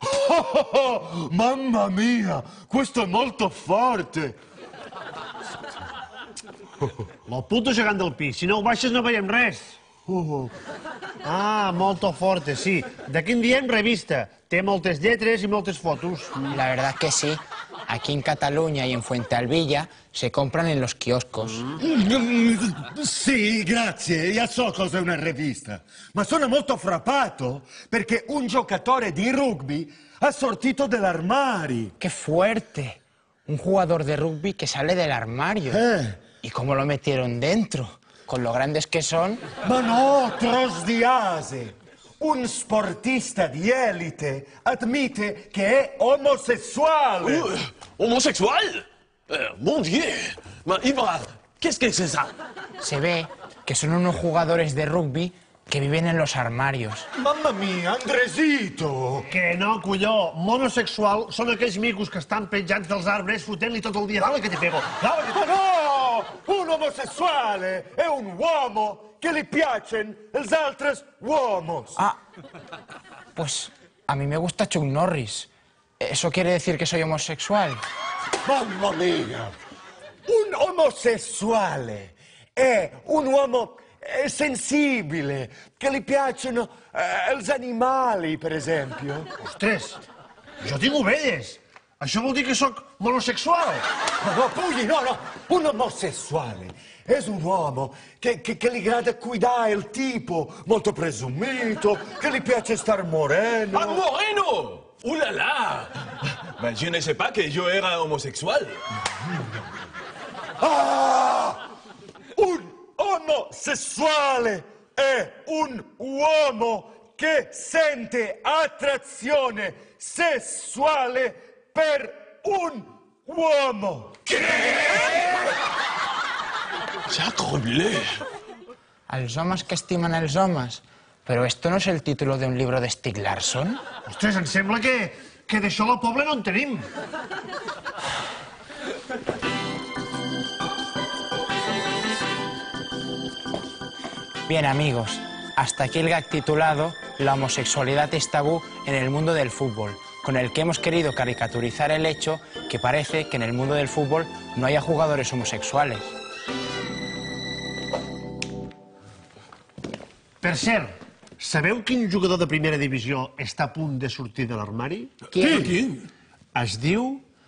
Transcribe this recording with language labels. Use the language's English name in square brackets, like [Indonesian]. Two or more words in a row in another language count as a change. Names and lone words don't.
[Italian] Oh, mamma mia, questo è molto forte. [Catalan] El puto gegant del pis. Si no ho baixes no veiem res. [Italian] Ah, molto forte, [Catalan] sí. D'aquí en diem revista. Té moltes lletres i moltes fotos. [Spanish] La verdad que sí. Aquí en Cataluña y en Fuentealbilla se compran en los kioscos. [Italian] Sì, grazie, io so cos'è una rivista, ma sono molto frappato perché un giocatore di rugby ha sortito dall'armadio. [Spanish] ¡Qué fuerte! Un jugador de rugby que sale del armario. ¿Y cómo lo metieron dentro? Con lo grandes que son. [Italian] Ma no, Trosdiase, un sportista di elite ammette che è omosessuale. [Spanish] Homosexual? [French] Mon Dieu. Ibra, qu'est-ce que c'est ça? [Spanish] Se ve que son unos jugadores de rugby que viven en los armarios. [Italian] Mamma mia, Andresito! [Catalan] Que no, colló. Monosexual són aquells micos que estan penjats dels arbres fotent-li tot el dia. [Spanish] Dale que te pego. Dale que te [Italian] Ma [Spanish] pego. [Italian] no! Un omosessuale è un uomo che gli piacciono gli altri uomini. [Spanish] Ah, pues a mí me gusta Chuck Norris. ¿Eso quiere decir que soy homosexual? [Italian] Mamma mia! Un omosessuale è un uomo sensibile, che gli piacciono gli animali, per esempio. [Catalan] Ostres, jo tinc ovelles. Això vol dir que sóc monosexual. [Italian] No, Pugli, no. Un omosessuale è un uomo che gli grada cuidare il tipo, molto presumito, che gli piace star moreno. [Spanish] ¡Ah, moreno! [French] ¡Uh, la, la! Ben, je ne sais pas que [Spanish] yo era homosexual. Ah! [Italian] Un omosessuale è un uomo che sente attrazione sessuale per un uomo. [French] Sacrebleu! [Catalan] Els homes que estimen els homes. [Spanish] Però esto no es el título de un libro de Stieg Larsson. [Catalan] Ostres, em sembla que d'això al poble no en tenim. [Spanish] Bien, amigos, hasta aquí el gag titulado La homosexualidad es tabú en el mundo del fútbol, con el que hemos querido caricaturizar el hecho que parece que en el mundo del fútbol no haya jugadores homosexuales. [Catalan] Per cert, sabeu quin jugador de primera divisió està a punt de sortir de l'armari? [Spanish] ¿Quién? ¿Quién? [Catalan] Es diu